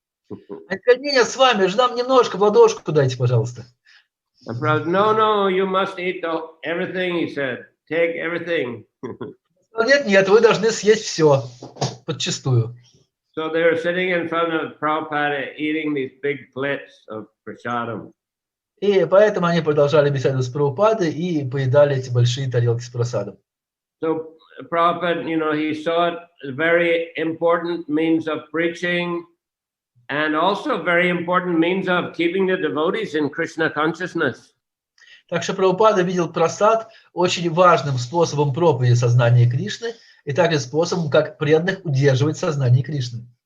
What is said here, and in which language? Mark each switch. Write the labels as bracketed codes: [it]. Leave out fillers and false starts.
[ru] Не, с вами, же нам немножко в ладошку дайте, пожалуйста. [en] And Prabhupada, no, you must eat everything, he said. Take everything. [ru] Нет, вы должны съесть все, подчистую. [en] So they were sitting in front of Prabhupada eating these big plates of prasadam. [ru] И поэтому они продолжали беседовать с Прабхупадой и поедали эти большие тарелки с прасадом. [en] So Prabhupada, he saw it as a very important means of preaching and also a very important means of keeping the devotees in Krishna consciousness. [ru] Так что Прабхупада видел прасад очень важным способом проповеди сознания Кришны и также способом, как преданных удерживать сознание Кришны.